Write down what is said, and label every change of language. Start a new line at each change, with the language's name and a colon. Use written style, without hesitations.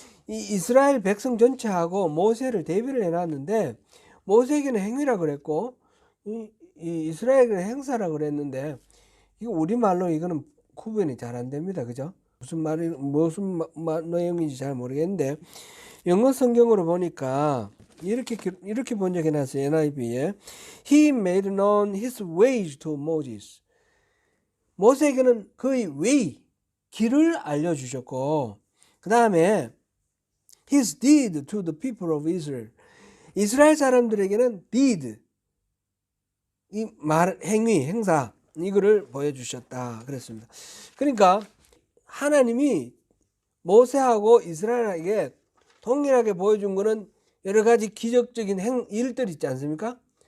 Korean: 이 이스라엘 백성 전체하고 모세를 대비를 해놨는데 모세에게는 행위라 그랬고 이스라엘에게는 행사라 그랬는데 이거 우리말로 이거는 구분이 잘 안 됩니다. 그죠? 무슨 내용인지 잘 모르겠는데 영어 성경으로 보니까 이렇게 번역해 놨어요.
English: NIV에 He made known his ways to Moses.
Korean: 모세에게는 그의 way, 길을 알려주셨고 그 다음에
English: his deed to the people of Israel.
Korean: 이스라엘 사람들에게는 deed, 이 말, 행위, 행사 이거를 보여주셨다 그랬습니다. 그러니까 하나님이 모세하고 이스라엘에게 동일하게 보여준 거는 여러 가지 기적적인 일들 있지 않습니까?